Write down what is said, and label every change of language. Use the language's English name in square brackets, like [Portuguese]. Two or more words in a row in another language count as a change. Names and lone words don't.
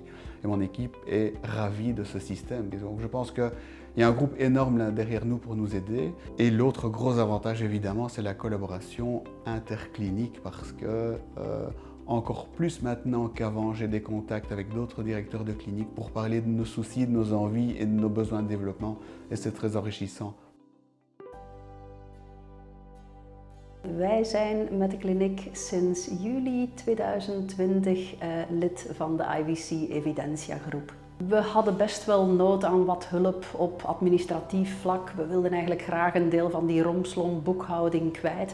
[French] Et mon équipe est ravie de ce système. Et donc je pense qu'il y a un groupe énorme là derrière nous pour nous aider. Et l'autre gros avantage, évidemment, c'est la collaboration interclinique parce que encore plus maintenant qu'avant, j'ai des contacts avec d'autres directeurs de clinique pour parler de nos soucis, de nos envies et de nos besoins de développement. Et c'est très enrichissant. [Dutch] Wij zijn met de kliniek sinds juli 2020 lid van de IVC Evidensia groep. We hadden best wel nood aan wat hulp op administratief vlak. We wilden eigenlijk graag een deel van die rompslomp boekhouding kwijt.